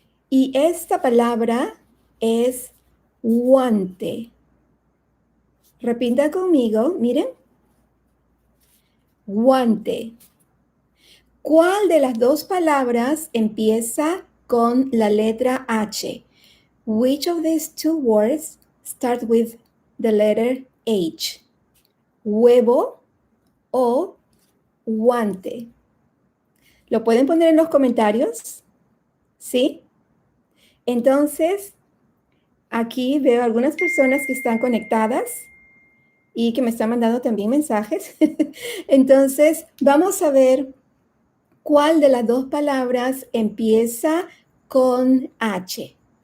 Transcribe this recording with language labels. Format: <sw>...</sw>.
<es>Y esta palabra es guante. Repita conmigo, miren. Guante. ¿Cuál de las dos palabras empieza con la letra H?</es> <en>Which of these two words start with the letter H?</en> <es>¿Huevo o guante? ¿Lo pueden poner en los comentarios? ¿Sí? Entonces, aquí veo algunas personas que están conectadas y que me están mandando también mensajes. Entonces, vamos a ver cuál de las dos palabras empieza con H.</es>